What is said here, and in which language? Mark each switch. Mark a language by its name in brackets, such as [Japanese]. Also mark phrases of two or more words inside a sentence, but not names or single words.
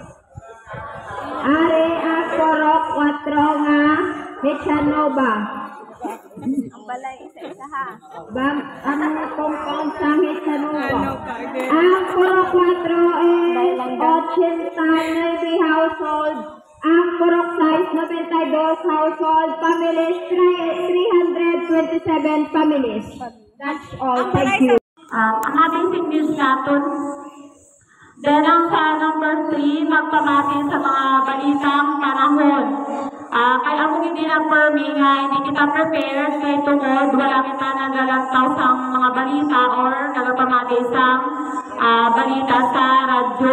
[Hiligaynon] Are ang Purok 4 nga Hechanova. Ang balay, isa-isa ha. Ang compound sa Hechanova. [English] Ang Purok 4 is 89 household. [Hiligaynon] Ang Purok 6, 92 household. [English] Families, 327 families. That's all. Thank you. [Filipino] Ang ating English natin. [Hiligaynon] Then ang sa number 3, magpamati sa mga balitang panahon. Kaya ako hindi na permi nga, hindi kita prepared, kaya tungod, wala kita nagalantaw sa mga balita or nagpamati sa balita sa radyo.